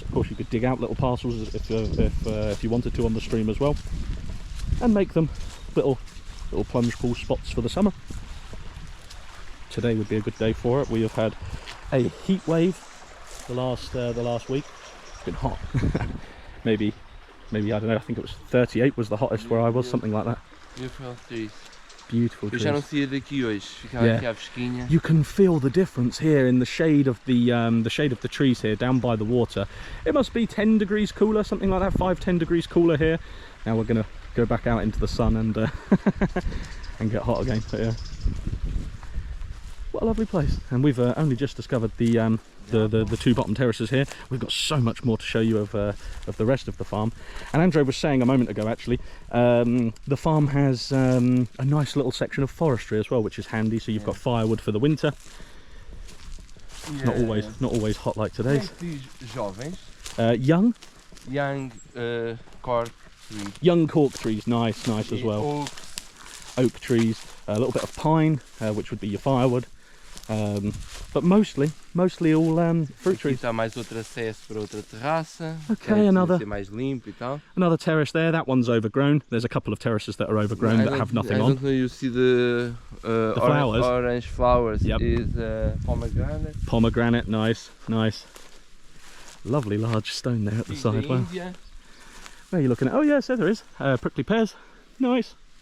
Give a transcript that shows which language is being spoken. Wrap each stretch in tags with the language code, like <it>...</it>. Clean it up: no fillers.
<en>Of course, you could dig out little parcels if you wanted to on the stream as well, and make them little plunge pool spots for the summer. Today would be a good day for it. We have had a heat wave the last week. It's been hot. maybe I don't know, I think it was 38 was the hottest where I was, something like that. Beautiful trees. Beautiful</en> <pt>Eu</pt> <en>trees.</en> <pt>já não saía daqui hoje, ficava aqui à fresquinha.</pt> <en>You can feel the difference here in the shade of the trees here down by the water. It must be 10 degrees cooler, something like that, 5-10 degrees cooler here. Now we're gonna go back out into the sun and and get hot again. But yeah, what a lovely place. And we've only just discovered the two bottom terraces here. We've got so much more to show you of the rest of the farm. And Andre was saying a moment ago, actually, the farm has a nice little section of forestry as well, which is handy. So you've got firewood for the winter. Not always hot like today's.</en> <pt>Jovens.</pt> <en>Young cork trees. Young cork trees, nice as well. Oak trees, a little bit of pine, which would be your firewood. But mostly all fruit trees.</en> <pt>Aqui está mais outro acesso para outra terraça.</pt> <en>Okay, another</en> <pt>mais limpo e tal.</pt> <en>Another terrace there. That one's overgrown. There's a couple of terraces that are overgrown that have nothing on. I on. don't know. You see the flowers. Orange flowers. Yep. Is pomegranate. Pomegranate, nice. Lovely large stone there at the side. Wow. Where are you looking at? Oh yeah, so there is prickly pears. Nice.</en>